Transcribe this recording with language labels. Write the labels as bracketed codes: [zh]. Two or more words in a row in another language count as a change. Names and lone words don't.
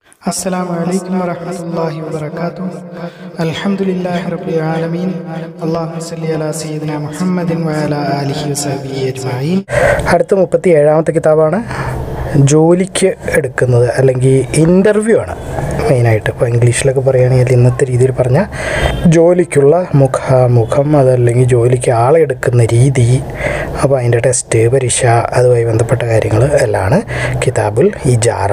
[ar] السلام عليكم ورحمة الله وبركاته. الحمد لله رب العالمين. اللهم صل على سيدنا محمد وعلى آله وصحبه أجمعين. [ml] അടുത്ത 37ാമത്തെ കിതാബാണ് ജോലിക്ക് എടുക്കുന്നത്, അല്ലെങ്കിൽ ഇൻ്റർവ്യൂ ആണ് മെയിനായിട്ട്. ഇപ്പോൾ ഇംഗ്ലീഷിലൊക്കെ പറയുകയാണെങ്കിൽ ഇന്നത്തെ രീതിയിൽ പറഞ്ഞാൽ ജോലിക്കുള്ള മുഖാമുഖം, അതല്ലെങ്കിൽ ജോലിക്ക് ആളെ എടുക്കുന്ന രീതി, അപ്പോൾ അതിൻ്റെ ടെസ്റ്റ്, പരീക്ഷ, അതുമായി ബന്ധപ്പെട്ട കാര്യങ്ങൾ എല്ലാമാണ് കിതാബുൽ ഇജാറ.